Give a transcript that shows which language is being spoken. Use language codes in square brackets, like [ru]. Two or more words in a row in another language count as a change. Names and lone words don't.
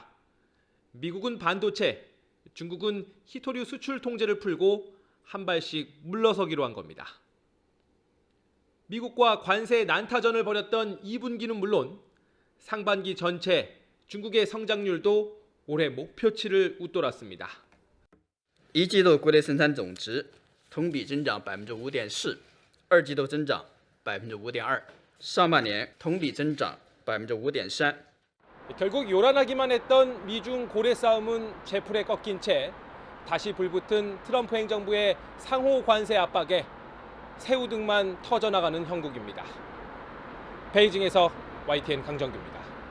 [ko] 미국은 반도체, 중국은 히토류 수출 통제를 풀고 한 발씩 물러서기로 한 겁니다. 미국과 관세 난타전을 벌였던 2분기는 물론 상반기 전체 중국의 성장률도 올해 목표치를 웃돌았습니다. [zh] 一季度国内生产总值同比增长 5.4%， 二季度增长 5.2%， 上半年同比增长 5.3%。 [ko] 결국 요란하기만 했던 미중 고래 싸움은 제풀에 꺾인 채 다시 불붙은 트럼프 행정부의 상호 관세 압박에 새우 등만 터져나가는 형국입니다. 베이징에서 YTN 강정규입니다.